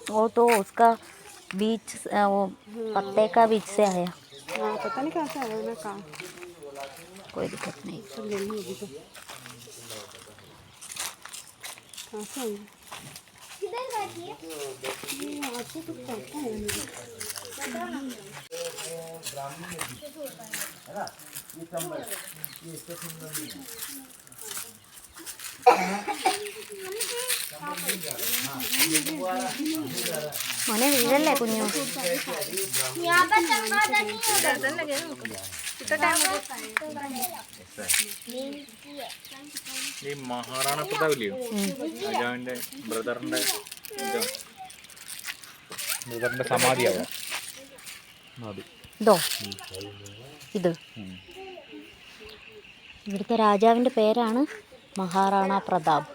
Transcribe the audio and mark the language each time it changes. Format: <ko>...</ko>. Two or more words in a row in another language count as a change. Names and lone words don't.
<hi>वो तो उसका बीच वो पत्ते का बीच से आया, हाँ पता नहीं कहाँ से आया ना कहाँ। कोई दिक्कत नहीं। सब लेनी होगी तो कहाँ से आएगी। किधर बैठी है? ये आपको कुछ पता है मुझे।</hi> <ml>മോനെ വീഴല്ലേ കുഞ്ഞു.</ml> <hi>यहाँ पर चमगादड़ नहीं होगा।</hi> <ml>ഈ മഹാറാണ പ്രതാപ് ഇല്ലയോ, രാജാവിന്റെ ബ്രദറിന്റെ സമാധിയാവും അത്. ഇതോ ഇത് ഇവിടുത്തെ രാജാവിൻ്റെ പേരാണ് മഹാറാണ പ്രതാപ്.</ml>